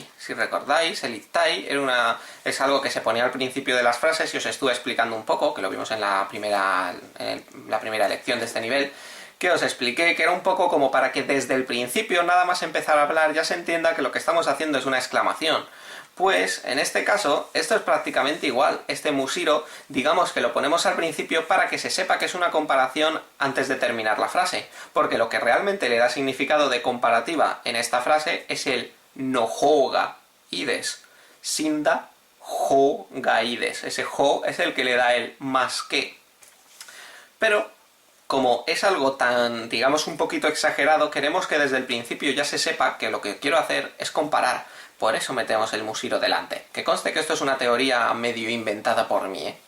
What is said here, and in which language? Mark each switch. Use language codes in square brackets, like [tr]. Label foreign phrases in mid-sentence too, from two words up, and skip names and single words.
[es] Si recordáis, el ittai es algo que se ponía al principio de las frases y os estuve explicando un poco, que lo vimos en la primera lección de este nivel, que os expliqué que era un poco como para que desde el principio, nada más empezar a hablar, ya se entienda que lo que estamos haciendo es una exclamación. Pues, en este caso, esto es prácticamente igual. Este musiro, digamos que lo ponemos al principio para que se sepa que es una comparación antes de terminar la frase. Porque lo que realmente le da significado de comparativa en esta frase es el [ja] のほうがいいです. 死んだほうがいいです. [es] Ese hou es el que le da el más que. Pero, como es algo tan, digamos, un poquito exagerado, queremos que desde el principio ya se sepa que lo que quiero hacer es comparar. Por eso metemos el musiro delante. Que conste que esto es una teoría medio inventada por mí, ¿eh?